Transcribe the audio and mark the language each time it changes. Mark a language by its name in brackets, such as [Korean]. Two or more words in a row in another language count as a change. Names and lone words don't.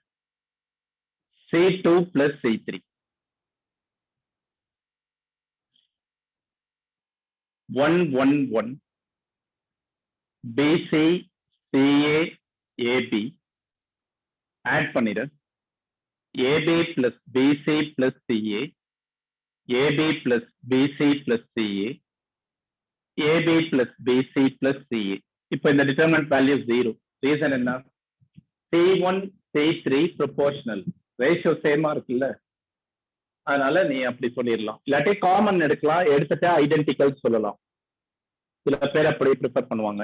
[English] C2 plus C3. 1 1 1 BC CA AB [Tamil] ஆட் பண்ணிடு. [English] AB plus BC plus CA, AB plus BC plus CA, AB plus BC plus CA. [Tamil] இப்போ இந்த [English] determinant value [Tamil] 0. ரீசன் என்ன? C1 C3 ப்ரொபோர்ஷனல், [English] ratio same [Tamil] இருக்குல்ல, அதனால நீ அப்படி சொல்லிடலாம். இல்லாட்டி காமன் எடுக்கலாம், எடுத்துட்டா ஐடென்டிக்கல் சொல்லலாம். சில பேர் அப்படி ப்ரிஃபர் பண்ணுவாங்க.